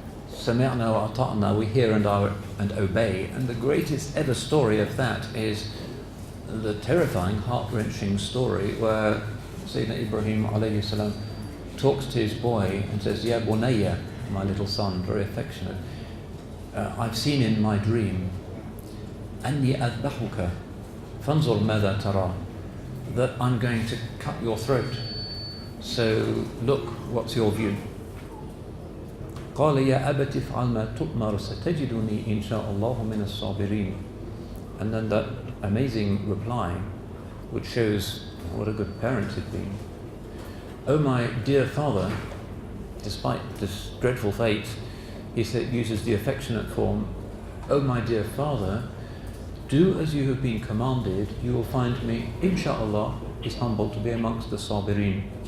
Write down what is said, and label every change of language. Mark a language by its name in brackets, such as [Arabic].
[Arabic] Sami'na wa ata'na, [English] we hear and obey, and the greatest ever story of that is the terrifying, heart-wrenching story where Sayyidina Ibrahim alayhi salam talks to his boy and says, [Arabic] Ya bunayya, [English] my little son, very affectionate, I've seen in my dream, [Arabic] anni adbahuka, fanzur madha tara, [English] that I'm going to cut your throat. So look, what's your view? [Arabic] قال يا أبت افعل ما تؤمر ستجدني إن شاء الله من الصابرين. [English] And then that amazing reply, which shows what a good parent he'd been. Oh my dear father, despite this dreadful fate, he uses the affectionate form, oh my dear father, do as you have been commanded, you will find me, insha'Allah, is humble to be amongst the sabirin.